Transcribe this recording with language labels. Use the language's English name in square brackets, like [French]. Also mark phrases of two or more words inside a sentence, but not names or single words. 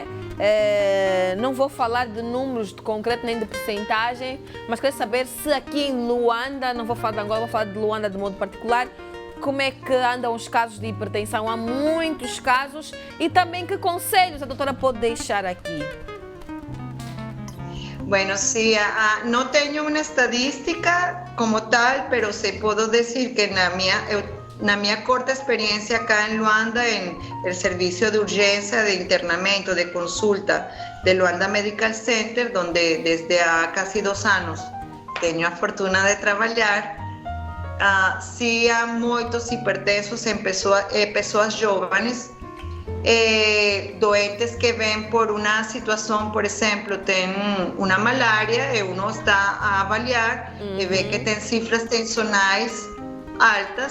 [Portuguese] Não vou falar de números de concreto nem de percentagem, mas quero saber se aqui em Luanda, não vou falar de Angola, vou falar de Luanda de modo particular, como é que andam os casos de hipertensão? Há muitos casos e também que conselhos a doutora pode deixar aqui? [Spanish] Bueno, sí, no tengo una estadística como tal, pero sí puedo decir que [Portuguese] na minha corta experiência acá em Luanda, em el serviço de urgência, de internamento, de consulta de Luanda Medical Center, donde desde há casi 2 anos tenho a fortuna de trabalhar, sí há muitos hipertensos em pessoas jovens, doentes que vêm por uma situação, por exemplo, tem uma malária e uno está a avaliar e vê que tem cifras tensionais altas.